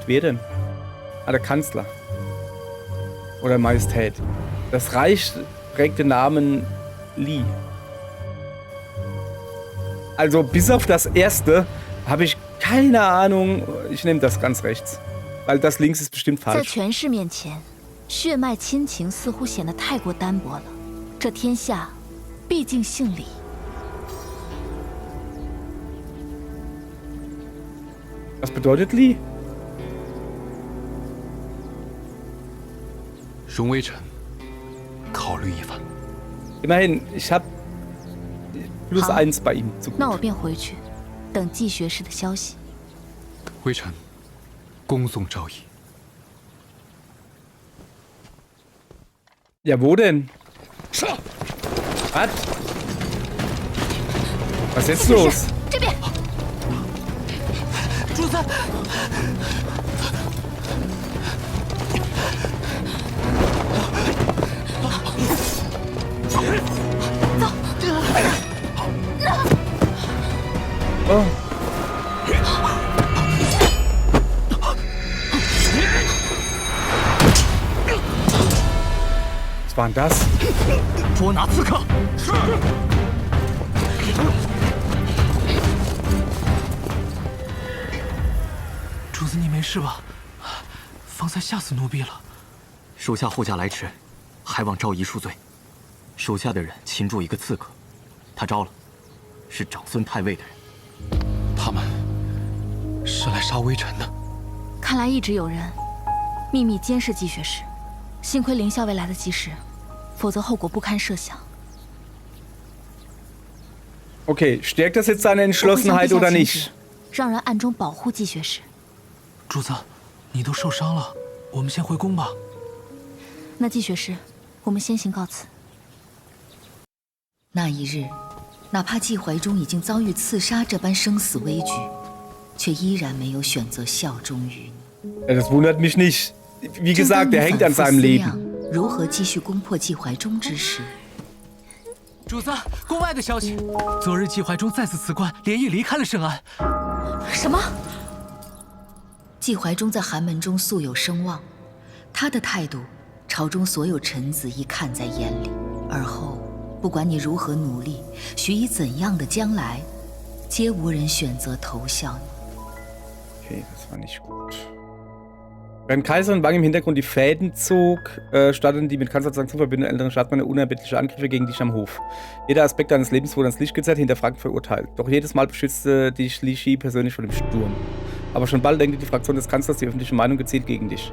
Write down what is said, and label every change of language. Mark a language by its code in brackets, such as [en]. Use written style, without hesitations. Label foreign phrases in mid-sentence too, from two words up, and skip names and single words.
[de] Wer denn? Ah, der Kanzler. Oder Majestät. Das Reich trägt den Namen Li. Also bis auf das erste habe ich keine Ahnung. Ich nehme das ganz rechts. Weil das links ist bestimmt [zh] 在 [de] falsch. [zh] 权势面前，血脉亲情似乎显得太过单薄了。这天下，毕竟姓李。 [de] Was bedeutet Li? [zh] 容微臣考虑一番。 [de] Immerhin, ich habe +1 bei ihm. Zu [zh] 那我 [de] gut. [zh] 便回去，等季学士的消息。微臣恭送诏仪。 [de] Ja, wo denn? Was? Was ist jetzt los? [zh] 这边，主子， [de] Oh. Was war denn das? [zh] 捉拿刺客。主子，你没事吧？方才吓死奴婢了。属下护驾来迟，还望诏仪恕罪。属下的人擒住一个刺客，他招了，是长孙太尉的人。他们是来杀微臣的。看来一直有人秘密监视季学士，幸亏凌校尉来得及时，否则后果不堪设想。 [de] Okay, stärkt das jetzt seine [zh] 我会向 [de] Entschlossenheit [zh] 陛下 [de] oder [zh] 请 [de] nicht? [zh] 旨，让人暗中保护季学士。主子，你都受伤了，我们先回宫吧。那季学士，我们先行告辞。那一日，哪怕季怀忠已经遭遇刺杀这般生死危局，却依然没有选择效忠于你。 [de] Ja, das wundert mich nicht. Wie [zh] 正当 [de] gesagt, [zh] 你 [de] er hängt [zh] 反 [de] an [zh] 复 [de] seinem [zh] 思 [de] Leben. [zh] 量如何继续攻破季怀忠之时，主子，宫外的消息，昨日季怀忠再次辞官，连夜离开了圣安。什么？季怀忠在寒门中素有声望，他的态度，朝中所有臣子亦看在眼里。而后，不管你如何努力，许以怎样的将来，皆无人选择投效你。 [de] Okay, das war nicht gut. Während Kaiserin Wang im Hintergrund die Fäden zog, starteten die mit Kanzlerzwang zu verbindenden älteren Staatsmänner unerbittliche Angriffe gegen dich am Hof. Jeder Aspekt deines Lebens wurde ans Licht gezerrt, hinterfragt, verurteilt. Doch jedes Mal beschützte dich Li Shi persönlich vor dem Sturm. Aber schon bald lenkte die Fraktion des Kanzlers die öffentliche Meinung gezielt gegen dich.